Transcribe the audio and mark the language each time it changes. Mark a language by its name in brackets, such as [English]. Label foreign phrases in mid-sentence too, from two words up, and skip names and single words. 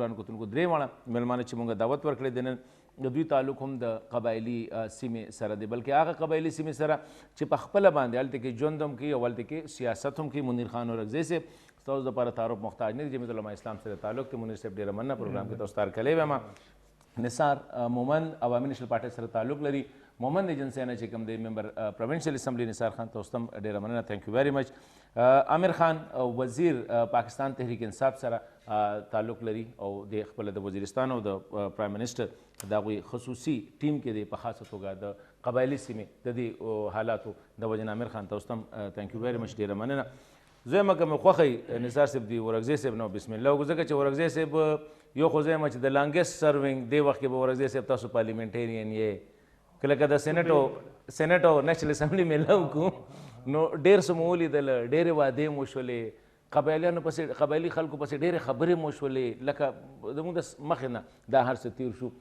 [Pashto] ګرانو کتونکو 3 واړه میلمانه چې مونږ دعوت ورکړی دی نن د دوی تعلق هم د قبایلي سیمې سره دی، بلکې هغه قبایلي سیمې سره چې په خپله باندې هلته کې ژوند هم کوي او هلته کې سیاست هم کوي. منیر خان اورکزی صاحب ستاسو دپاره تعارف محتاج نه دی، جمعیت علما اسلام سره تعلق دی. منیر صاحب ډېره مننه پروګرام کې تاسو ته هرکلی وایم. نثار مومند عوامي نیشنل پارټۍ سره تعلق لري، مومند ایجنسی نه چې کوم دی [English] member provincial assembly [Pashto] نثار خان تاسو ته هم ډېره مننه، [English] thank you very much. [Pashto] عامر خان وزیر پاکستان تحریک انصاف سره تعلق لري او د خپل د وزیرستان او د [English] prime minister [Pashto] د هغوی خصوصي ټیم کې دی په خاصه توګه د قبایلي سیمې د دې حالاتو د وجې نه. عامر خان تاسو ته هم [English] thank you very much, [Pashto] ډېره مننه. زه یم که مې خوښی نثار صاحب دی اورکزی صاحب نه بسم الله وکړو ځکه چې اورکزی صاحب یو خو زه یم چې د [English] longest serving [Pashto] دې وخت کې به اورکزی صاحب تاسو پارلیمنټیرین یې که لکه د سینټ او [English] national assembly [Pashto] میلاو کړو نو ډېر څه مو ولیدل، ډېرې وعدې مو شولې، قبایلیانو پسې قبایلي خلکو پسې ډېرې خبرې مو شولې، لکه زموږ د مخې نه دا هر څه تیر شو.